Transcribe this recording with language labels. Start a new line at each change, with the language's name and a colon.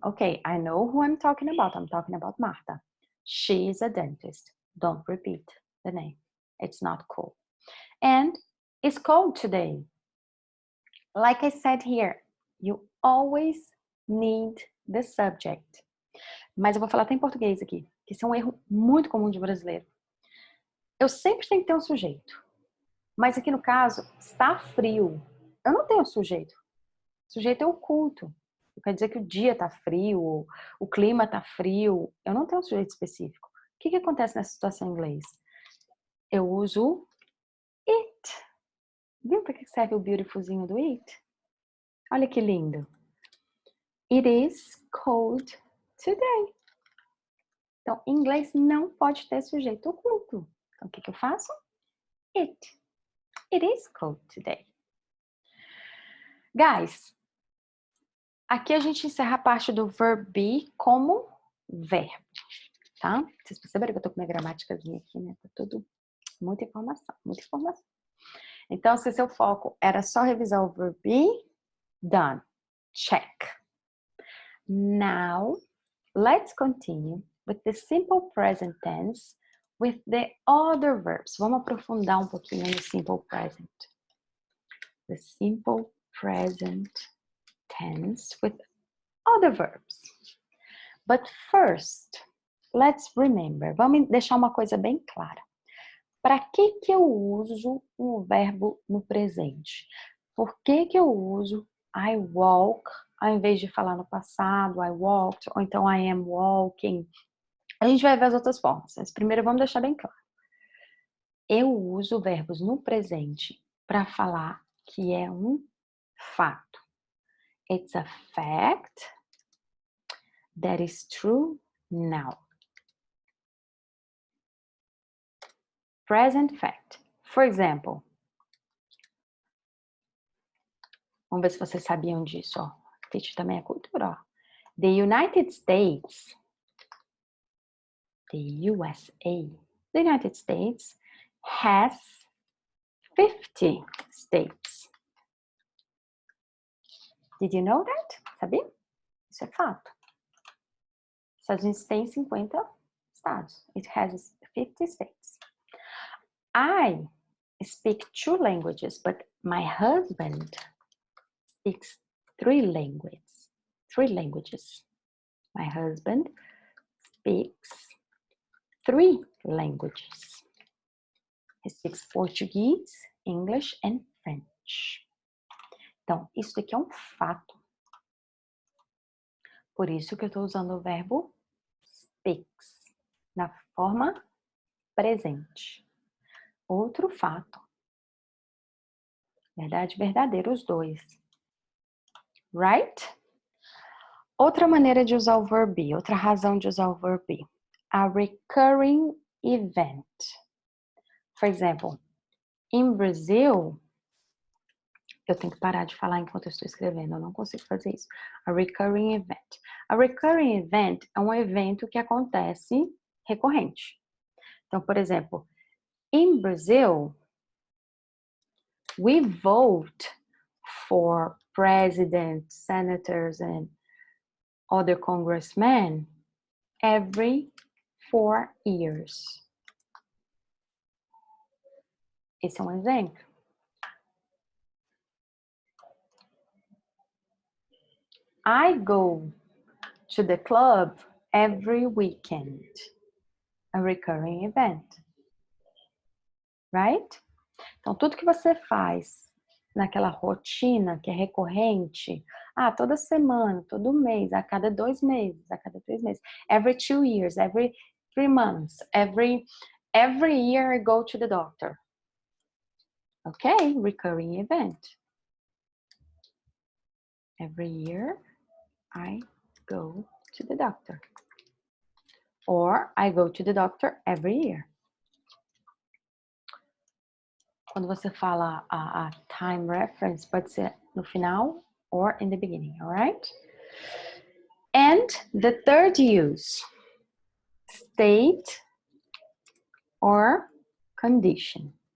English: Okay, I know who I'm talking about. I'm talking about Marta. She is a dentist. Don't repeat the name. It's not cool. And it's cold today. Like I said here, you always need the subject.
Portuguese: Mas eu vou falar até em português aqui, que isso é um erro muito comum de brasileiro. Eu sempre tenho que ter um sujeito. Mas aqui no caso, está frio. Eu não tenho sujeito. O sujeito é oculto. Quer dizer que o dia está frio, o clima está frio. Eu não tenho um sujeito específico. O que acontece nessa situação em inglês? Eu uso it. Viu para que serve o beautifulzinho do it? Olha que lindo.
English: It is cold today.
Portuguese: Então, em inglês não pode ter sujeito oculto. Então, o que eu faço? It.
English: It is cold today.
Portuguese: Guys, aqui a gente encerra a parte do verb be como verbo, tá? Vocês perceberam que eu tô com minha gramaticazinha aqui, né? Tá tudo muita informação, muita informação. Então, se seu foco era só revisar o verb be,
English: done. Check. Now, let's continue with the simple present tense with the other verbs.
Portuguese: Vamos aprofundar um pouquinho no
English: simple present. The simple present tense with other verbs. But first, let's remember.
Portuguese: Vamos deixar uma coisa bem clara. Para que eu uso um verbo no presente? Por que eu uso
English: I walk
Portuguese: ao invés de falar no passado,
English: I walked,
Portuguese: ou então
English: I am walking?
Portuguese: A gente vai ver as outras formas, mas primeiro vamos deixar bem claro. Eu uso verbos no presente para falar que é um fato.
English: It's a fact that is true now. Present fact. For example,
Portuguese: vamos ver se vocês sabiam disso, ó. Teach também é cultura, ó.
English: The United States, the USA, the United States has 50 states. Did you know that?
Portuguese: Sabia? Isso é fato. Estados Unidos tem 50 estados.
English: It has 50 states. I speak 2 languages, but my husband speaks 3 languages. 3 languages. My husband speaks 3 languages. He speaks Portuguese, English and French.
Portuguese: Então, isso aqui é um fato. Por isso que eu estou usando o verbo speaks na forma presente. Outro fato. Verdade, verdadeiro, os dois.
English: Right?
Portuguese: Outra maneira de usar o verb be, outra razão de usar o verb be.
English: A recurring event. For example, in Brazil,
Portuguese: eu tenho que parar de falar enquanto eu estou escrevendo, eu não consigo fazer isso.
English: A recurring event. A recurring event
Portuguese: é um evento que acontece recorrente. Então, por exemplo,
English: in Brazil, we vote for presidents, senators, and other congressmen every 4 years.
Portuguese: Esse é um exemplo.
English: I go to the club every weekend. A recurring event. Right?
Portuguese: Então, tudo que você faz naquela rotina que é recorrente, toda semana, todo mês, a cada 2 meses, a cada 3 meses,
English: every 2 years, every 3 months, every year I go to the doctor. Okay, recurring event. Every year I go to the doctor. Or I go to the doctor every year.
Portuguese: Quando você fala
English: a time reference,
Portuguese: pode ser no final
English: or in the beginning, all right? And the third use, state or condition.